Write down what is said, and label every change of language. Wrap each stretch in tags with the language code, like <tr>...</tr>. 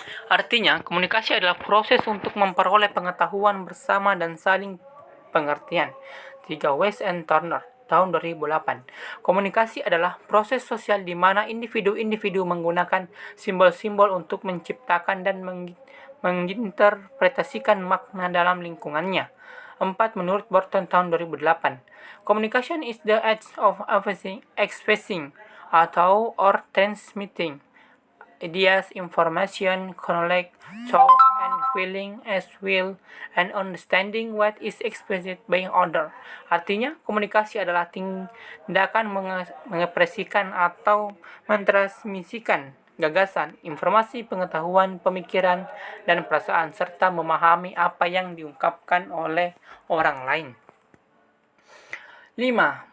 <id>Artinya, komunikasi adalah proses untuk memperoleh pengetahuan bersama dan saling pengertian. 3. West and Turner tahun 2008. Komunikasi adalah proses sosial di mana individu-individu menggunakan simbol-simbol untuk menciptakan dan menginterpretasikan makna dalam lingkungannya. 4. Menurut Burton tahun 2008,</id> <en>communication is the act of expressing</en> <id>atau</id> <en>or transmitting ideas, information, knowledge, thought, and feeling as well, and understanding what is expressed by other.</en> <id>Artinya, komunikasi adalah tindakan mengekspresikan atau mentransmisikan gagasan, informasi, pengetahuan, pemikiran, dan perasaan, serta memahami apa yang diungkapkan oleh orang lain. 5.</id>